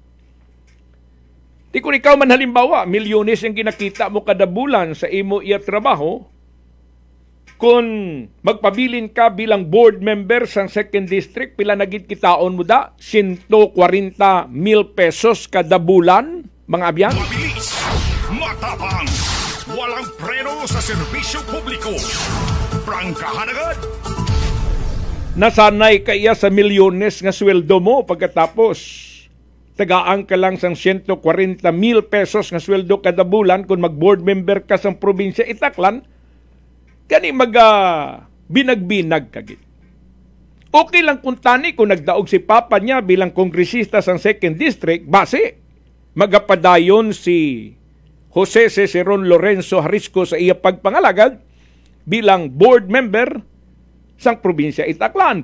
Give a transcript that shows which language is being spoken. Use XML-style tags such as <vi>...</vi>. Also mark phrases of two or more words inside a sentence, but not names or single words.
<hil>Di kung ikaw man halimbawa, milyones yung kinakita mo kada bulan sa imo iya trabaho, kung magpabilin ka bilang</hil> <en>board member</en> <hil>sa 2nd District, pila nagit kitaon mo da? 140,000 pesos kada bulan, mga abyan?</hil> <tl>Mabilis, matapang, walang preno sa serbisyo publiko. Prangkahan agad.</tl> <hil>Nasanay ka iya sa milyones nga sweldo mo pagkatapos tagaan ka lang sang 140,000 pesos nga sweldo kada bulan kung mag-</hil> <en>board member</en> <hil>ka sa probinsya Itaklan, kani binag-binag kagit. Okay lang kung tani kung nagdaog si papa niya bilang kongresista sa 2nd District, base magapadayon si Jose Ciceron Lorenzo Harisco sa iya pagpangalagad bilang</hil> <en>board member</en> <hil>sang probinsya Itaklan.</hil>